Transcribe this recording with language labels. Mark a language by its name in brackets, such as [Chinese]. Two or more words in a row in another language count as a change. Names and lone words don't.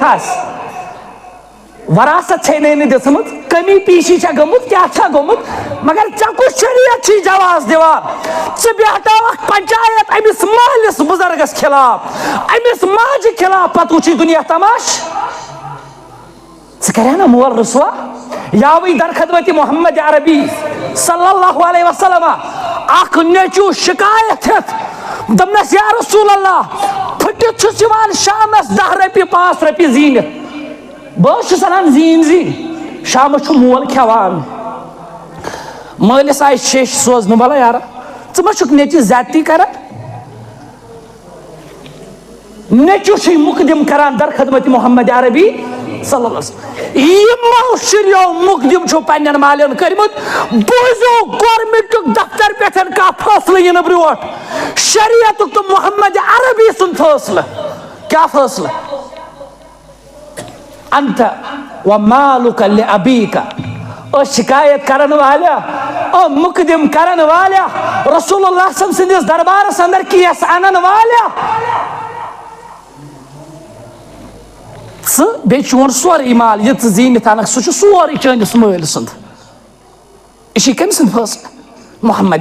[Kashmiri] آسہِ وراثت چھے نہٕ دِژمٕژ کمی پیشی چھا گٔمٕژ کیٛاہ چھا گوٚمُت مگر ژےٚ کُس شریعت چھُے جواز دِوان ژٕ بیٹھاوکھ پنچایت أمِس مٲلِس بُزرگس خلاف أمِس ماجہِ خلاف پتہٕ وٕچھی دُنیا تماش نا مول رسوا یاوی در خدمت محمد عربی [Arabic] صلی اللہ علیہ وسلم [Kashmiri] اخ نیچو شکایت ہت دمنس [Arabic] یا رسول اللہ [Kashmiri] پھٹت چھس یوان شامس 10 رۄپیہِ 5 رۄپیہِ زیٖنِتھ بہٕ چھُس انان زیٖنۍ شامس چھُ مول کھٮ۪وان مٲلِس آیہِ شیٚش سوزنہٕ بلا یارا ژٕ ما چھُکھ نیچوِس زیادتی کران نیچو چھُے مقدم کران در خدمت محمد عربی [Arabic] صلی اللہ علیہ وسلم [Kashmiri] یِمو شُریو مقدم چھُ پننٮ۪ن مالٮ۪ن کٔرمٕتۍ بوٗزِو گورمنٹُک دفتر پٮ۪ٹھ کانٛہہ فٲصلہٕ یِنہٕ برٛونٛٹھ شریعتُک تہٕ محمد عربی سُنٛد فٲصلہٕ کیٛاہ فٲصلہٕ [Arabic] انت و مالُک لأبیٖکا [Kashmiri] أسۍ شکایت کرن والیاہ مقدم کرن والیاہ [Arabic] رسول اللہ صلی اللہ علیہ وسلم [Kashmiri] سٕنٛدِس دربارس انٛدر کیس انن والیاہ ژٕ بیٚیہِ چون سورُے مال یہِ ژٕ زیٖنِتھ انکھ سُہ چھُ سورُے چٲنِس مٲلۍ سُنٛد یہِ چھُے کٔمۍ سُنٛد فٲصلہٕ محمد